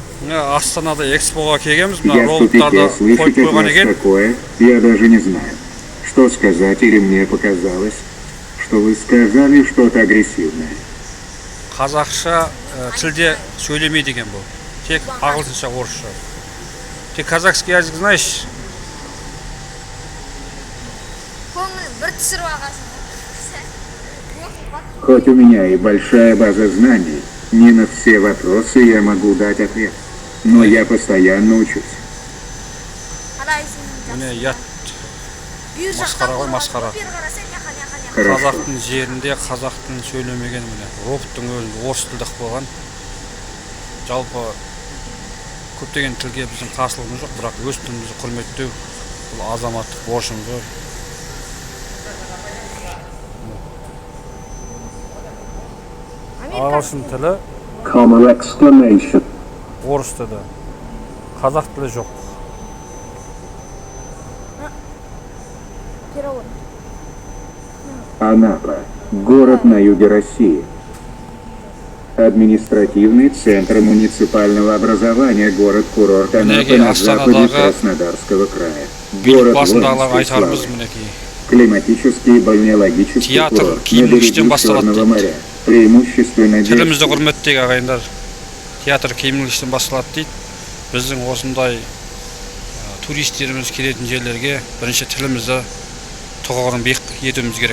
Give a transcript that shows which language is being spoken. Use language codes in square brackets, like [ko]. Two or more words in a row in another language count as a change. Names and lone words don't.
[kk] Астанада экспоға келгенбіз, мына [ru] Я в [kk] роботтарды [ru] тупике, слышать [kk] қойып [ru] от [kk] қойған [ru] вас [kk] екен. [ru] такое, я даже не знаю. Что сказать, или мне показалось, что вы сказали что-то агрессивное. [kk] Қазақша тілде сөйлемейді екен бұл. Тек ағылшынша, орысша. [ru] Ты казахский язык знаешь? Хоть у меня и большая база знаний, не на все вопросы я могу дать ответ. Но я постоянно учусь. [kk] Міне ят масқара ғой, масқара. [ru] Хорошо. [kk] Қазақтың жерінде қазақтың сөйлемеген міне роботтың өзі орыс тілді қойған. Жалпы көптеген тілге біздің қарсылығымыз жоқ, бірақ өз тілімізді құрметтеу бұл азаматтық борышымыз ғой. Ағылшын тілі, [en] Common exclamation. [kk] орыс тілі, қазақ тілі жоқ. [ru] Анапа. Город на юге России. Административный центр муниципального образования. Город-курорт Анапа на западе Краснодарского края. Город [kk] Басындағыларға айтарымыз [ru] воинский. [kk] мінекей. [ru] Климатический и балнеологический [kk] Театр [ru] курорт на [kk] киімнің [ru] берегу [kk] іштен басталады [ru] Черного [kk] дейді. [ru] моря. Преимущественно [kk] Тілімізді құрметтейік ағайындар. Театр киімнің іштен басталады дейді. Біздің осындай туристеріміз келетін жерлерге бірінші тілімізді тұғырын биік етуіміз керек.